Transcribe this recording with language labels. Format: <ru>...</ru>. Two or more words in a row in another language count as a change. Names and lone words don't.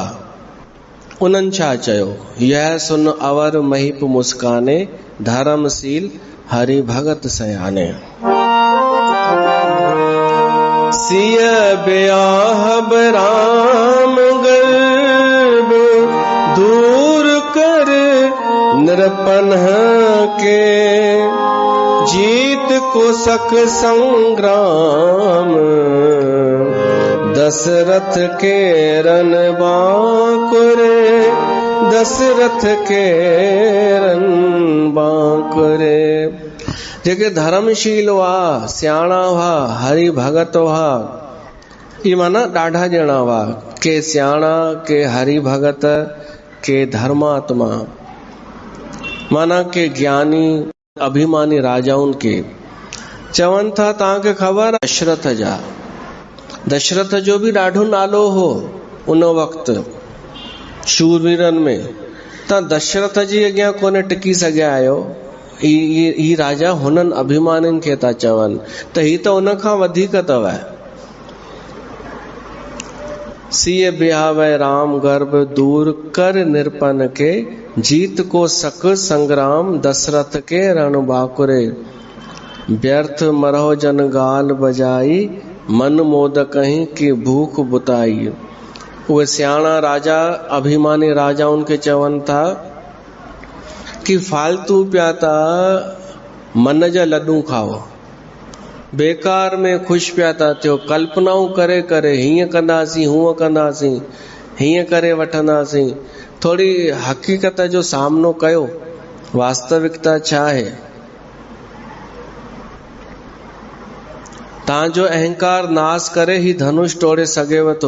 <sd>उन्हनि छा चयो?</sd> <awa>यह सुन अवर महिप मुस्काने, धर्मशील हरि भगत सयाने। सिय ब्याह राम गर्भ, दूर कर नृपन के। जीत को सक संग्राम, दशरथ के रन बांकुरे। दशरथ के रन बांकुरे।</awa> <sd>जेके धर्मशील हुआ, सियाणा हुआ, हरि भगत हुआ, ये माना ॾाढा ॼणा हुआ, के सियाणा, के हरि भगत, के धर्मात्मा, माना के ज्ञानी अभिमानी राजाउनि के चवनि था। तव्हांखे ख़बर दशरथ जा, दशरथ जो बि ॾाढो नालो हो उन वक़्तु शूरवीरनि में। तव्हां दशरथ जी अॻियां कोन टिकी सघिया आहियो। ही राजा हुननि अभिमानियुनि खे था चवनि त ही त उन खां वधीक अथव।</sd> <awa>सिय ब्याह राम गर्भ, दूर कर निरपन के। जीत को सक संग्राम, दशरथ के रण बाकुरे। व्यर्थ मरहो जन गाल बजाई, मन मोद कहीं की भूख बुताई।</awa> <sd>उहे सियाणा राजा अभिमानी राजा उनके चवनि था कि फालतू पिया था मन जा लड्डू खाओ, बेकार में खुश पिया था थियो, कल्पनाऊं करे करे हीअं कंदासीं, हूअं कंदासीं, हीअं करे वठंदासीं। थोड़ी हकीकत जो सामनो कयो, वास्तविकता छा आहे। तव्हांजो अहंकार नाश करे ही धनुष तोड़े सघेव थो।</sd>